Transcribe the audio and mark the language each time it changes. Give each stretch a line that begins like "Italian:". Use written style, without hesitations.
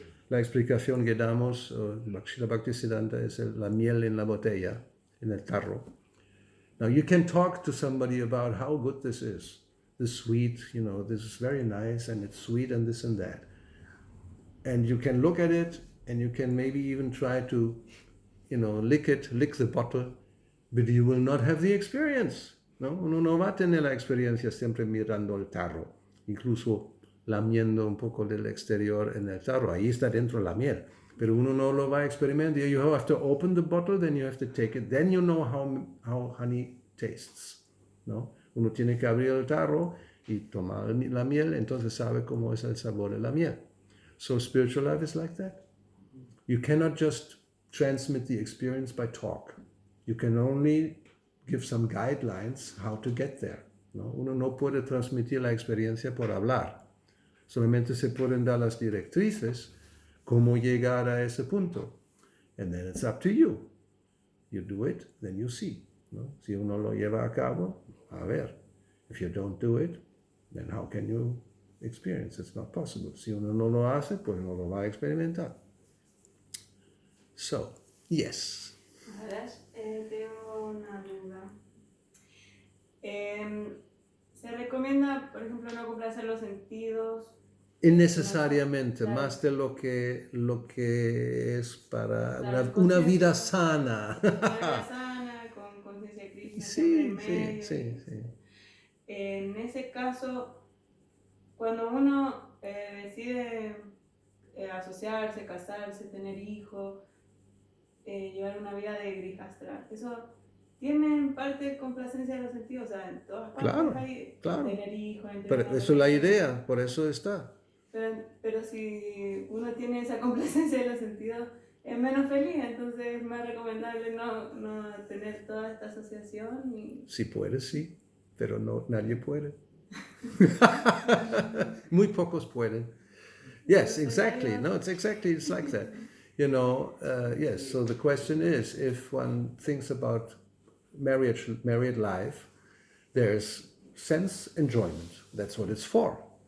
Spanish: La explicación que damos, Srila Bhaktisiddhanta, es la miel en la botella, en el tarro.
English: Now you can talk to somebody about how good this is, this sweet, this is very nice and it's sweet and this and that. And you can look at it and you can maybe even try to, lick the bottle, but you will not have the experience, ¿no?
Spanish: Uno no va a tener la experiencia siempre mirando el tarro, incluso lamiendo un poco del exterior en el tarro. Ahí está dentro la miel, pero uno no lo va a experimentar.
English: You have to open the bottle, then you have to take it, then you know how honey tastes, ¿no?
Spanish: Uno tiene que abrir el tarro y tomar la miel, entonces sabe cómo es el sabor de la miel.
English: So spiritual life is like that. You cannot just transmit the experience by talk. You can only give some guidelines how to get there, ¿no?
Spanish: Uno no puede transmitir la experiencia por hablar. Solamente se pueden dar las directrices cómo llegar a ese punto.
English: And then it's up to you. You do it, then you see, ¿no?
Spanish: Si uno lo lleva a cabo, a ver.
English: If you don't do it, then how can you experience? It's not possible.
Spanish: Si uno no lo hace, pues no lo va a experimentar.
English: So, yes.
Spanish: Tengo una duda. ¿Se recomienda, por ejemplo, no complacer los sentidos? Innecesariamente, Claro. más de lo que es para Claro, una vida conciencia. sana. Una vida sana, con conciencia crítica. Sí. En ese caso, cuando uno decide asociarse, casarse, tener hijos, llevar una vida de grihastra, eso tiene en parte complacencia de los sentidos, o sea, en todas partes hay tener hijos. Pero eso es la idea, por eso está. Pero si uno tiene esa complacencia de los sentidos, es menos feliz, entonces es más recomendable no tener toda esta asociación. Si puedes, sí, pero no, nadie puede. Muy pocos pueden.
English: Yes, exactly. No, it's like that. Yes, so the question is, if one thinks about married life, there's sense enjoyment. That's what it's for.